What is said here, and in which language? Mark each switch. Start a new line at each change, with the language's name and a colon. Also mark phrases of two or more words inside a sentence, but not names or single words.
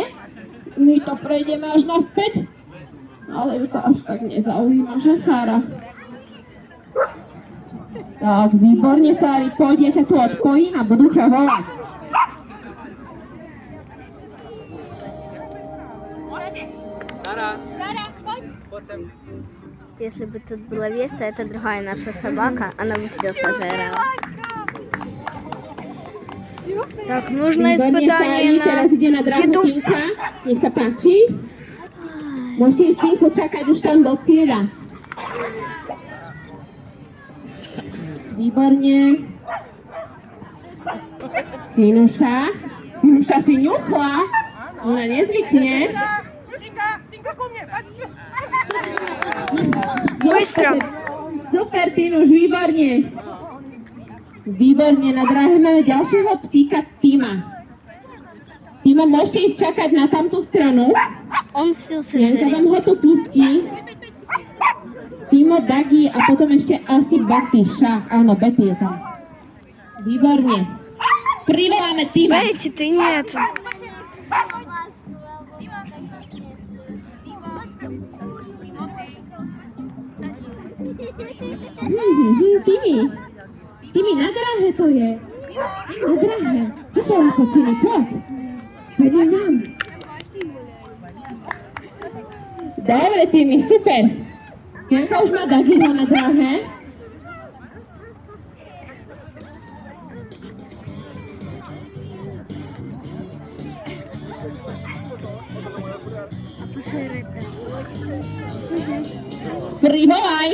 Slovak: My to prejdeme až naspäť. Ale ju to až tak nezaujíma, že Sára? Tak, výborne, Sári, poď, ja ťa tu odpojím a budú ťa volať.
Russian: Если бы тут была Веста, это другая наша собака, она бы все сожрала. Так, нужно
Slovak: Výborne,
Russian: испытание
Slovak: Sári, teraz ide na
Russian: на
Slovak: drahu
Russian: еду.
Slovak: Tinka. Nech sa páči. Môžete ísť Tinku čakať už tam do cieľa. Výborne. Tinuša si ňuchla. Ona nezvykne. Bystro. Super, Tinuš, výborne. Výborne, na dráhe máme ďalšieho psíka Tima. Tima, môžete ísť čakať na tamtú stranu.
Russian: Он все
Slovak: Janka vám ho tu pustí. Timo, Dagi a potom ešte asi Betty však. Áno, Betty je tam. Výborne. Privoláme Tima.
Russian: Бейти, ты нет.
Slovak: Timi, na dráhe to je. Na dráhe. To sú lakociny, poď. Poďme nám. Dobre, Timi, super. Janka už má Dagiho na dráhe. Privolaj.